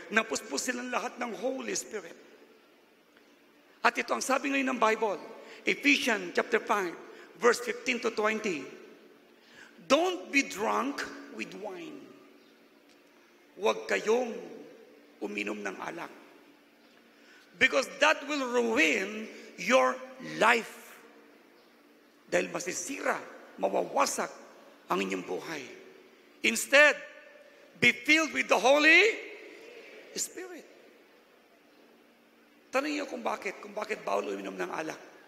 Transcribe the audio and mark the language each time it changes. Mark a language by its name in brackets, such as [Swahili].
[Filipino] Napuspos silang lahat ng Holy Spirit. At ito ang sabi ngayon ng Bible, Ephesians chapter 5, verse 15 to 20. [English] Don't be drunk with wine. [Filipino] Huwag kayong uminom ng alak. [English] Because that will ruin your life. [Filipino] Dahil masisira, mawawasak ang inyong buhay. [English] Instead, be filled with the Holy Spirit. [Filipino] Tanong niyo kung bakit bawal uminom ng alak.